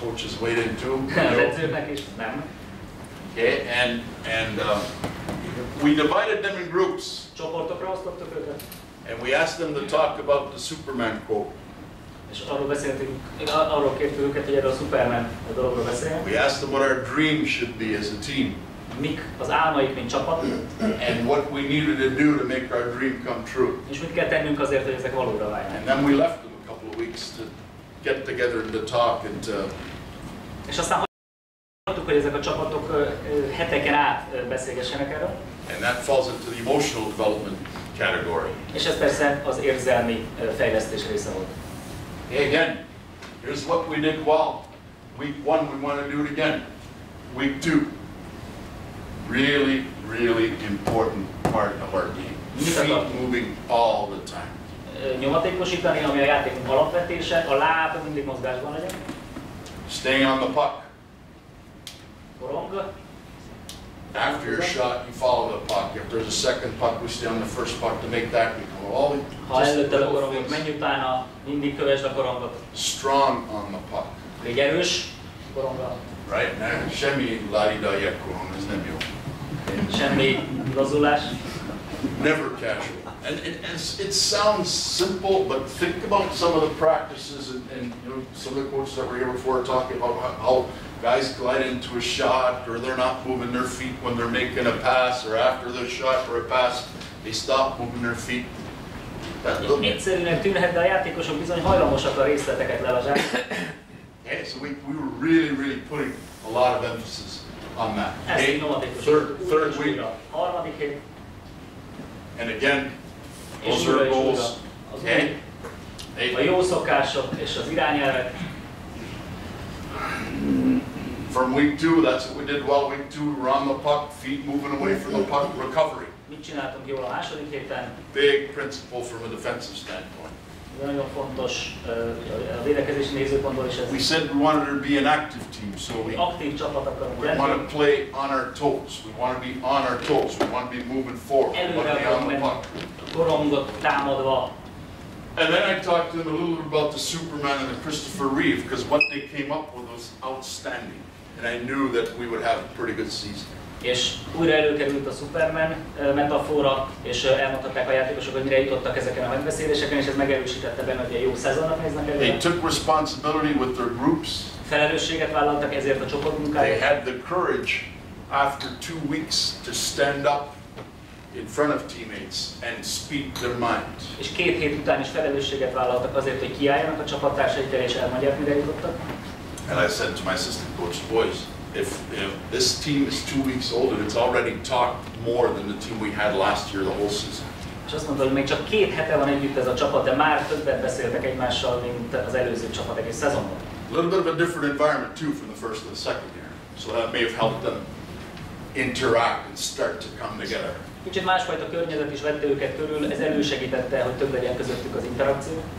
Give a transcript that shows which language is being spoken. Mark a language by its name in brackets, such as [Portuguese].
[English] Coaches weighed in too. [Hungarian] Az edzőknek is, nem. [English] Okay, and we divided them in groups. [Hungarian] Csoportokra osztottuk őket. [English] And we asked them to talk about the Superman quote. [Hungarian] És arról kértük őket, hogy erről a Superman dologról beszéljen. [English] We asked them what our dream should be as a team. [Hungarian] Mik az álmaik, mint csapat. [English] And what we needed to do to make our dream come true. [Hungarian] És mit kell tennünk azért, hogy ezek valóra váljanak. [English] And then we left them a couple of weeks to get together and to talk and to... [Hungarian] És aztán hagytuk, hogy ezek a csapatok heteken át beszélgessenek erről. [English] And that falls into the emotional development category. [Hungarian] És ez persze az érzelmi fejlesztés része volt. [English] Hey, again, here's what we did well. Week 1, we want to do it again. Week 2, really, really important part of our game. Feet moving all the time. [Hungarian] Nyomatékosítani, ami a játékunk alapvetése, a láb mindig mozgásban legyen. [English] Staying on the puck. [Hungarian] Korong. [English] After your shot, you follow the puck. If there's a second puck, we stay on the first puck to make that become all the [Hungarian] Ha előtted a korongot, menj utána, mindig kövesd a korongot. [English] strong on the puck. [Hungarian] Légy erős korongra. [English] Right now, [Hungarian] semmi la-di-da-ja korong, ez nem jó. Semmi lazulás. [English] Never casual. And it sounds simple, but think about some of the practices and you know, some of the coaches that were here before talking about how guys glide into a shot or they're not moving their feet when they're making a pass or after the shot or a pass, they stop moving their feet. [Hungarian] Egyszerűen tűnhet, de a játékosok bizony hajlamosak a részleteket lelazsálni. [English] Okay, so we were really putting a lot of emphasis on that. Okay? Third week. [Hungarian] Harmadik hét. [English] And again, those are our goals. Okay? [Hungarian] A jó szokások és az irányelvek. [English] From week 2, that's what we did well. Week 2, we were on the puck, feet moving away from the puck, recovery. [Hungarian] Mit csináltunk jól a második héten? [English] Big principle from a defensive standpoint. [Hungarian] Nagyon fontos a védekezési nézőpontból is ez. [English] We said we wanted to be an active team, so [Hungarian] Aktív csapat akarunk [English] we [Hungarian] lenni. [English] want to play on our toes. We want to be on our toes. We want to be moving forward. We want to be on the puck. [Hungarian] Korongot támadva. [English] And then I talked to them a little bit about the Superman and the Christopher Reeve, because what they came up with was outstanding. And I knew that we would have a pretty good season. [Hungarian] És újra előkerült a Superman metafora, és elmondhatták a játékosok, hogy mire jutottak ezeken a megbeszéléseken, és ez megerősítette benne, hogy egy jó szezonnak néznek előre. [English] They took responsibility with their groups. [Hungarian] Felelősséget vállaltak ezért a csoportmunkáért. [English] They had the courage after 2 weeks to stand up in front of teammates and speak their mind. [Hungarian] És 2 hét után is felelősséget vállaltak azért, hogy kiálljanak a csapattársaikkel és elmondják, mire jutottak. [English] And I said to my assistant coach, boys, if this team is 2 weeks old and it's already talked more than the team we had last year, the whole season. [Hungarian] És azt mondta, hogy még csak 2 hete van együtt ez a csapat, de már többet beszéltek egymással, mint az előző csapat egész szezonban. [English] A little bit of a different environment too from the first to the second year. So that may have helped them interact and start to come together. [Hungarian] Kicsit másfajta környezet is vette őket körül, ez elősegítette, hogy több legyen közöttük az interakció.